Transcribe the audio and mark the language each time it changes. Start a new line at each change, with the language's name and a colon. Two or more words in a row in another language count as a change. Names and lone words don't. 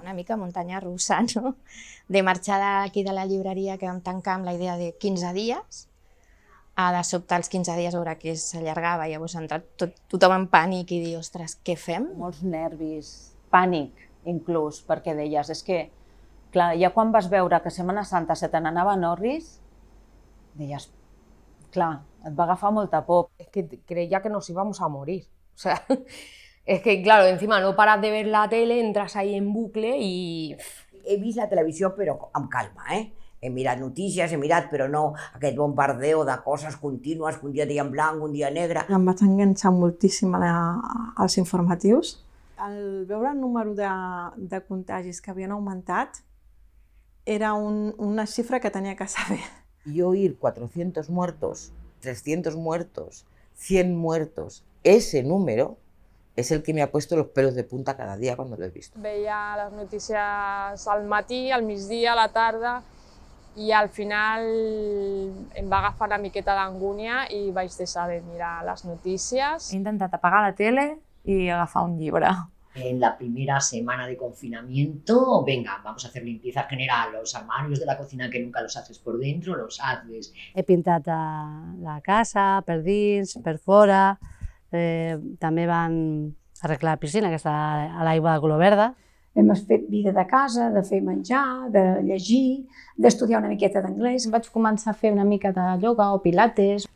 Catalan: Una mica muntanya russa, no? De marxar d'aquí de la llibreria que vam tancar amb la idea de 15 dies, a de sobte els 15 dies veure que s'allargava, i llavors ha entrat tothom en pànic i dir, ostres, què fem? Molts nervis, pànic inclús, perquè deies, és que, clar, ja quan vas veure que Setmana Santa se te n'anava a Norris, deies, clar, et va agafar molta por.
Spanish: Es que creía que nos íbamos a morir, o sea, es que, claro, encima no paras de ver la tele, entras ahí en bucle i...
Catalan: He vist la televisió, però amb calma, He mirat notícies, he mirat, però no aquest bombardeo de coses contínues, que un dia dia en blanc, un dia negre. Em vaig enganxar moltíssim als informatius. Al veure el número de contagis que havien augmentat, era una xifra que tenia que saber.
Spanish: Y oír 400 muertos, 300 muertos, 100 muertos, ese número es el que me ha puesto los pelos de punta cada día cuando lo he visto.
Catalan: Veia les notícies al matí, al migdia, a la tarda, i al final em va agafar una miqueta d'angúnia i vaig deixar de mirar les notícies. He intentat apagar la tele i agafar un llibre.
Spanish: En la primera semana de confinamiento, venga, vamos a hacer limpieza general, los armarios de la cocina que nunca los haces por dentro, los haces.
Catalan: He pintat la casa, per dins, per fora, també van arreglar la piscina, que està a l'aigua de color verda. Hem fet vida de casa, de fer menjar, de llegir, d'estudiar una miqueta d'anglès. Vaig començar a fer una mica de ioga o pilates.